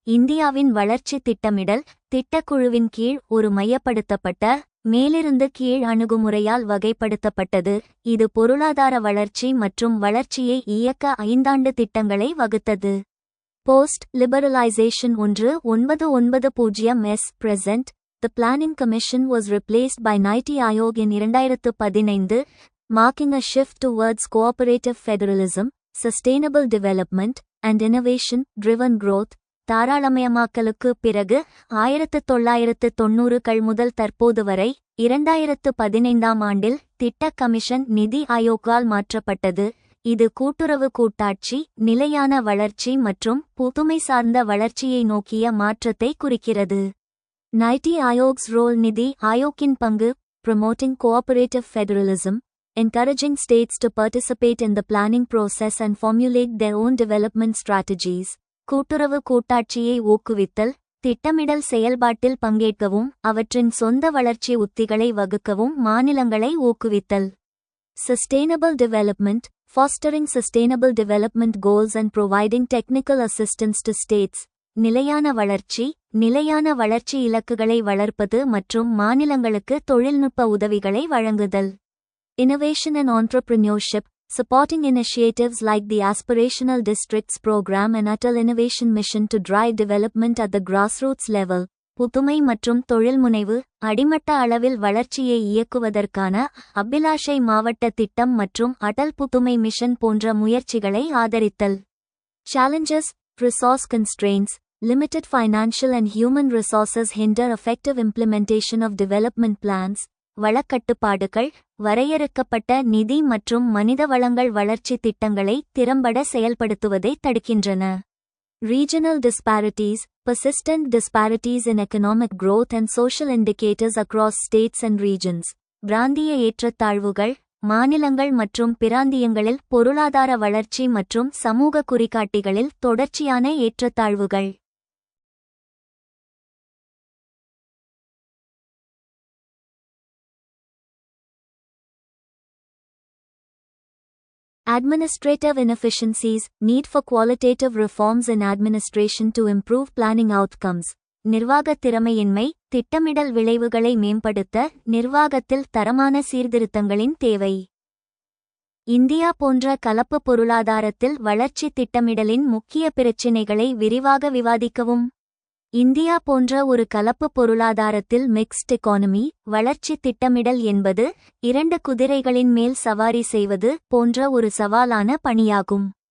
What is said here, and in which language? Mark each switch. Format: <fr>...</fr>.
<ta>இந்தியாவின் வளர்ச்சி திட்டமிடல் திட்டக்குழுவின் கீழ் ஒரு மையப்படுத்தப்பட்ட, மேலிருந்து கீழ் அணுகுமுறையால் வகைப்படுத்தப்பட்டது. இது பொருளாதார வளர்ச்சி மற்றும் வளர்ச்சியை இயக்க 5 ஆண்டு திட்டங்களை வகுத்தது.</ta> <en>Post liberalization 1990S present, the Planning Commission was replaced by NITI Aayog in 2015, marking a shift towards cooperative federalism, sustainable development, and innovation-driven growth.</en> <ta>தாராளமயமாக்கலுக்கு பிறகு 1990கள் முதல் தற்போது வரை 2015ஆம் ஆண்டில் திட்ட கமிஷன் நிதி ஆயோக்கால் மாற்றப்பட்டது. இது கூட்டுறவு கூட்டாட்சி, நிலையான வளர்ச்சி மற்றும் புதுமை சார்ந்த வளர்ச்சியை நோக்கிய மாற்றத்தை குறிக்கிறது.</ta> <en>NITI Aayog's role.</en> <ta>நிதி ஆயோக்கின் பங்கு:</ta> <en>promoting cooperative federalism, encouraging states to participate in the planning process and formulate their own development strategies.</en> <ta>கூட்டுறவு கூட்டாட்சியை ஊக்குவித்தல், திட்டமிடல் செயல்பாட்டில் பங்கேற்கவும் அவற்றின் சொந்த வளர்ச்சி உத்திகளை வகுக்கவும் மாநிலங்களை ஊக்குவித்தல்.</ta> <en>Sustainable development, fostering sustainable development goals and providing technical assistance to states.</en> <ta>நிலையான வளர்ச்சி, நிலையான வளர்ச்சி இலக்குகளை வளர்ப்பது மற்றும் மாநிலங்களுக்கு தொழில்நுட்ப உதவிகளை வழங்குதல்.</ta> <en>Innovation and entrepreneurship, supporting initiatives like the Aspirational Districts Program and Atal Innovation Mission to drive development at the grassroots level.</en> <ta>புதுமை மற்றும் தொழில்முனைவு, அடிமட்ட அளவில் வளர்ச்சியை இயக்குவதற்கான அபிலாஷை மாவட்ட திட்டம் மற்றும் அடல் புதுமை மிஷன் போன்ற முயற்சிகளை ஆதரித்தல்.</ta> <en>Challenges, resource constraints, limited financial and human resources hinder effective implementation of development plans.</en> <ta>வளக்கட்டுப்பாடுகள், வரையறுக்கப்பட்ட நிதி மற்றும் மனித வளங்கள் வளர்ச்சி திட்டங்களை திறம்பட செயல்படுத்துவதை தடுக்கின்றன.</ta> <en>Regional disparities, persistent disparities in economic growth and social indicators across states and regions.</en> <ta>பிராந்திய ஏற்றத்தாழ்வுகள், மாநிலங்கள் மற்றும் பிராந்தியங்களில் பொருளாதார வளர்ச்சி மற்றும் சமூக குறிகாட்டிகளில் தொடர்ச்சியான ஏற்றத்தாழ்வுகள்.</ta> <en>Administrative inefficiencies, need for qualitative reforms in administration to improve planning outcomes.</en> <ta>நிர்வாகத் திறமையின்மை, திட்டமிடல் விளைவுகளை மேம்படுத்த நிர்வாகத்தில் தரமான சீர்திருத்தங்களின் தேவை. இந்தியா போன்ற கலப்பு பொருளாதாரத்தில் வளர்ச்சி திட்டமிடலின் முக்கிய பிரச்சினைகளை விரிவாக விவாதிக்கவும். இந்தியா போன்ற ஒரு கலப்பு பொருளாதாரத்தில் மிக்ஸ்ட் எக்கானமி, வளர்ச்சி திட்டமிடல் என்பது இரண்டு குதிரைகளின் மேல் சவாரி செய்வது போன்ற ஒரு சவாலான பணியாகும்.</ta>